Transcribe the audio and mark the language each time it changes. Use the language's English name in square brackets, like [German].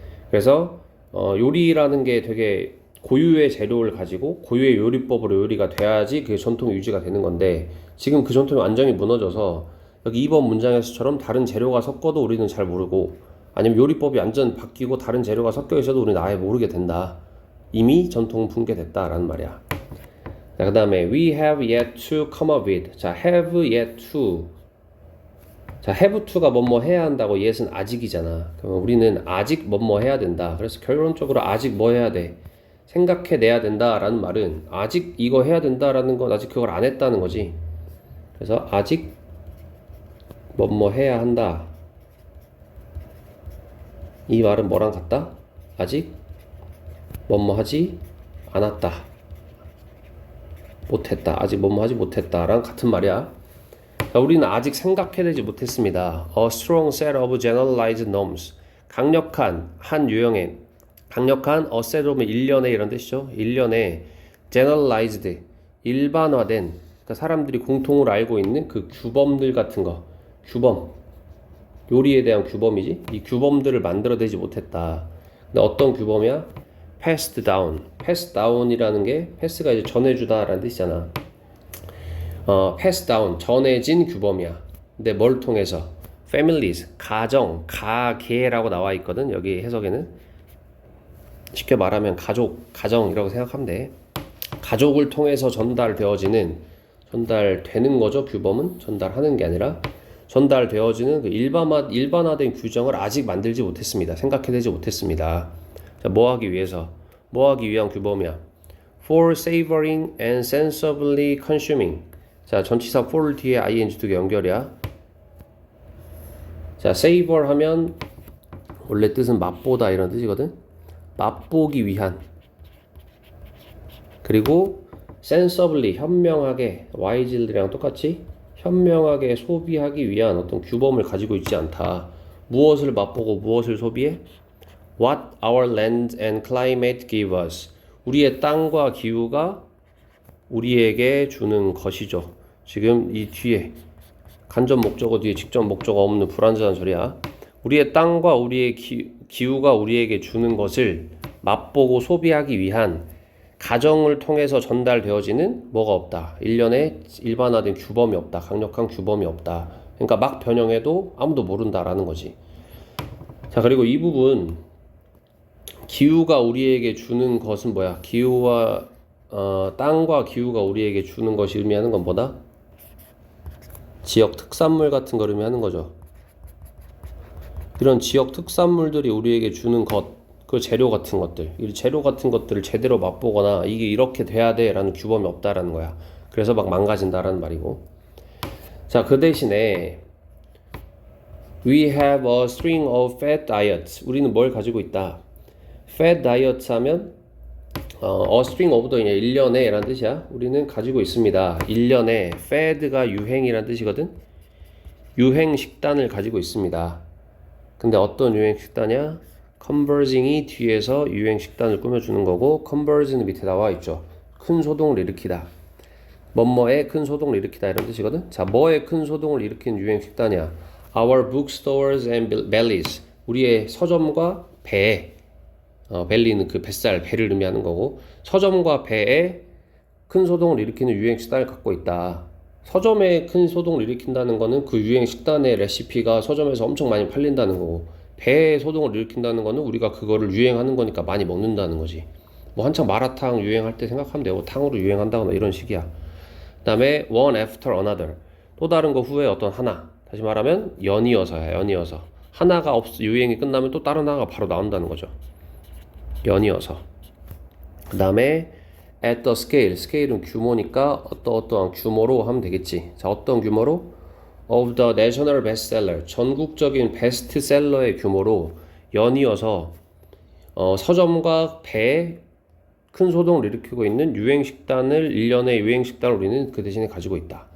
[Korean] 그래서 요리라는 게 되게 고유의 재료를 가지고 고유의 요리법으로 요리가 돼야지 그게 전통이 유지가 되는 건데 지금 그 전통이 완전히 무너져서 여기 2번 문장에서처럼 다른 재료가 섞어도 우리는 잘 모르고 아니면 요리법이 완전 바뀌고 다른 재료가 섞여 있어도 우리는 아예 모르게 된다. 이미 전통은 붕괴됐다라는 말이야. 자, 그 다음에 [English] we have yet to come up with. [Korean] 자, [English] have yet to. [Korean] 자, have to가 뭐뭐 해야 한다고 yet은 아직이잖아. 그러면 우리는 아직 뭐뭐 해야 된다. 그래서 결론적으로 아직 뭐 해야 돼? 생각해내야 된다라는 말은 아직 이거 해야 된다라는 건 아직 그걸 안 했다는 거지. 그래서 아직 뭐뭐 해야 한다. 이 말은 뭐랑 같다? 아직 뭐뭐 하지 않았다. 못했다. 아직 뭐뭐 하지 못했다랑 같은 말이야. 자, 우리는 아직 생각해내지 못했습니다. [English] A strong set of generalized norms. [Korean] 강력한 한 유형의 강력한 [English] a set of [Korean] 일련의 이런 뜻이죠. 일련의 generalized 일반화된 그러니까 사람들이 공통으로 알고 있는 그 규범들 같은 거. 규범. 요리에 대한 규범이지. 이 규범들을 만들어내지 못했다. 근데 어떤 규범이야? [English] passed down. [Korean] pass down이라는 게 pass가 이제 전해주다라는 뜻이잖아. [English] pass down [Korean] 전해진 규범이야. 근데 뭘 통해서? families 가정, 가계라고 나와 있거든. 여기 해석에는 쉽게 말하면 가족, 가정이라고 생각하면 돼. 가족을 통해서 전달되는 거죠. 규범은 전달하는 게 아니라 전달되어지는 그 일반화된 규정을 아직 만들지 못했습니다. 생각해내지 못했습니다. 자, 뭐 하기 위한 규범이야. [English] For savoring and sensibly consuming. [Korean] 자, 전치사 for 뒤에 ing 두 개 연결이야. 자, savor 하면 원래 뜻은 맛보다 이런 뜻이거든. 맛보기 위한. 그리고 sensibly 현명하게 wisely랑 똑같이 현명하게 소비하기 위한 어떤 규범을 가지고 있지 않다. 무엇을 맛보고 무엇을 소비해? [English] What our land and climate give us. [Korean] 우리의 땅과 기후가 우리에게 주는 것이죠. 지금 이 뒤에 간접 목적어 뒤에 직접 목적어 없는 불완전한 소리야. 우리의 땅과 우리의 기후가 우리에게 주는 것을 맛보고 소비하기 위한 가정을 통해서 전달되어지는 뭐가 없다. 일련의 일반화된 규범이 없다. 강력한 규범이 없다. 그러니까 막 변형해도 아무도 모른다라는 거지. 자, 그리고 이 부분 기후가 우리에게 주는 것은 뭐야? 기후와 땅과 기후가 우리에게 주는 것이 의미하는 건 뭐다? 지역 특산물 같은 걸 의미하는 거죠. 이런 지역 특산물들이 우리에게 주는 것, 그 재료 같은 것들, 이 재료 같은 것들을 제대로 맛보거나 이게 이렇게 돼야 돼라는 규범이 없다라는 거야. 그래서 막 망가진다라는 말이고. 자, 그 대신에 [English] we have a string of fad diets. [Korean] 우리는 뭘 가지고 있다? fad diet 하면 [English] a string of the [Korean] 일련의 라는 뜻이야. 우리는 가지고 있습니다. 일련의 fad가 유행이라는 뜻이거든. 유행 식단을 가지고 있습니다. 근데 어떤 유행 식단이야? converging이 뒤에서 유행 식단을 꾸며주는 거고 converge는 밑에 나와 있죠. 큰 소동을 일으키다. 뭐뭐의 큰 소동을 일으키다 이런 뜻이거든. 자, 뭐의 큰 소동을 일으키는 유행 식단이야? [English] Our bookstores and bellies. [Korean] 우리의 서점과 배. 벨리는 그 뱃살, 배를 의미하는 거고 서점과 배에 큰 소동을 일으키는 유행 식단을 갖고 있다. 서점에 큰 소동을 일으킨다는 거는 그 유행 식단의 레시피가 서점에서 엄청 많이 팔린다는 거고 배에 소동을 일으킨다는 거는 우리가 그거를 유행하는 거니까 많이 먹는다는 거지. 뭐 한창 마라탕 유행할 때 생각하면 되고 탕후루 유행한다거나 이런 식이야. 그 다음에 [English] one after another. [Korean] 또 다른 거 후에 어떤 하나. 다시 말하면 연이어서야. 연이어서. 하나가 유행이 끝나면 또 다른 하나가 바로 나온다는 거죠. 연이어서. 그 다음에 [English] at the scale. [Korean] 스케일은 규모니까 어떠한 규모로 하면 되겠지. 자, 어떤 규모로? [English] of the national bestseller. [Korean] 전국적인 베스트셀러의 규모로 연이어서 서점과 배에 큰 소동을 일으키고 있는 유행식단을 1년의 유행식단을 우리는 그 대신에 가지고 있다.